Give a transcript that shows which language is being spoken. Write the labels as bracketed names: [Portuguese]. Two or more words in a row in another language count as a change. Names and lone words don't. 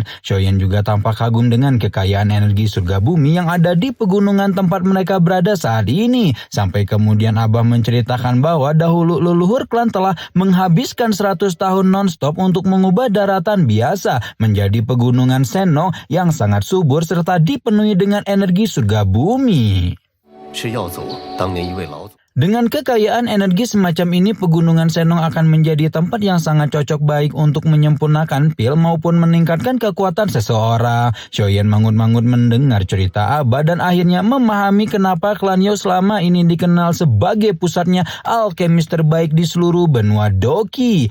[Indonesian] Xiaoyan juga tampak kagum dengan kekayaan energi surga bumi yang ada di pegunungan tempat mereka berada saat ini. Sampai kemudian Abah menceritakan bahwa dahulu leluhur klan telah menghabiskan 100 tahun non-stop untuk mengubah daratan biasa menjadi pegunungan Senong yang sangat subur serta dipenuhi dengan energi surga bumi. [Chinese] 是耀祖当年一位老祖。 [Indonesian] Dengan kekayaan energi semacam ini, pegunungan Senong akan menjadi tempat yang sangat cocok baik untuk menyempurnakan pil maupun meningkatkan kekuatan seseorang. Xiaoyan mangut-mangut mendengar cerita Abah dan akhirnya memahami kenapa klan Yao selama ini dikenal sebagai pusatnya alkemis terbaik di seluruh benua Doki.